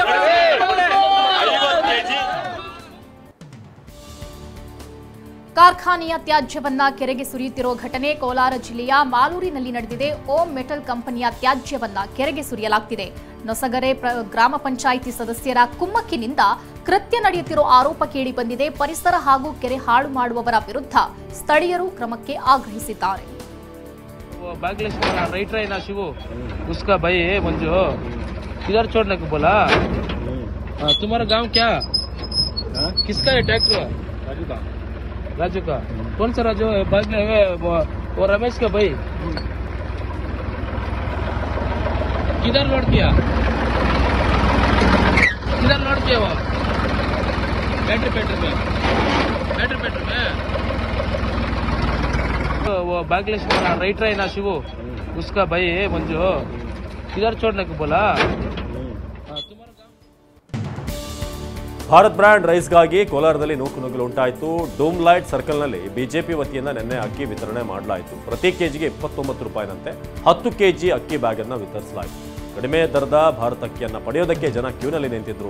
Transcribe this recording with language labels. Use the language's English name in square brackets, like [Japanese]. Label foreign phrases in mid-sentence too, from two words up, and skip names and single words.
[Kannada] ಕಾರ್ಖಾನೆ ಕಾರ್ಖಾನೆಯ ತ್ಯಾಜ್ಯವನ್ನ ಕೆರೆಗೆ ಸುರಿಯುತ್ತಿರೋ ಘಟನೆ ಕೋಲಾರ ಜಿಲ್ಲೆಯ ಮಾಲೂರಿನಲ್ಲಿ ನಡೆದಿದೆ. ಓಂ ಮೆಟಲ್ ಕಂಪನಿಯ ತ್ಯಾಜ್ಯವನ್ನ ಕೆರೆಗೆ ಸುರಿಯಲಾಗ್ತಿದೆ. ನೊಸಗರೆ ಗ್ರಾಮ ಪಂಚಾಯಿತಿ ಸದಸ್ಯರ ಕುಮ್ಮಕ್ಕಿನಿಂದ ಕೃತ್ಯ ನಡೆಯುತ್ತಿರೋ ಆರೋಪ ಕೇಳಿ ಬಂದಿದೆ. ಪರಿಸರ ಹಾಗೂ ಕೆರೆ ಹಾಳು ಮಾಡುವವರ ವಿರುದ್ಧ ಸ್ಥಳೀಯರು ಕ್ರಮಕ್ಕೆ ಆಗ್ರಹಿಸಿದ್ದಾರೆ. [Hindi] राइटर है ना शिवू, उसका भाई है मंजू, किधर छोड़ने को बोला? तुम्हारा गांव क्या? किसका है ट्रैक्टर? राजू का। कौन सा राजू? वो रमेश का भाई। किधर लोड किया? किधर लोड किया वो? बैटरी में। वो बागलेश्वर राइटर है ना शिवू, उसका भाई है मंजू, किधर छोड़ने को बोला? [Kannada] ಭಾರತ್ ಬ್ರ್ಯಾಂಡ್ ರೈಸ್ಗಾಗಿ ಕೋಲಾರದಲ್ಲಿ ನೂಕುನುಗ್ಗಲು ಉಂಟಾಯಿತು. ಡೂಮ್ ಲೈಟ್ ಸರ್ಕಲ್ನಲ್ಲಿ ಬಿಜೆಪಿ ವತಿಯಿಂದ ನಿನ್ನೆ ಅಕ್ಕಿ ವಿತರಣೆ ಮಾಡಲಾಯಿತು. ಪ್ರತಿ ಕೆಜಿಗೆ 29 ರೂಪಾಯಿನಂತೆ 10 ಕೆಜಿ ಅಕ್ಕಿ ಬ್ಯಾಗ್ ಅನ್ನು ವಿತರಿಸಲಾಯಿತು. ಕಡಿಮೆ ದರದ ಭಾರತ್ ಅಕ್ಕಿಯನ್ನು ಪಡೆಯೋದಕ್ಕೆ ಜನ ಕ್ಯೂನಲ್ಲಿ ನಿಂತಿದ್ರು.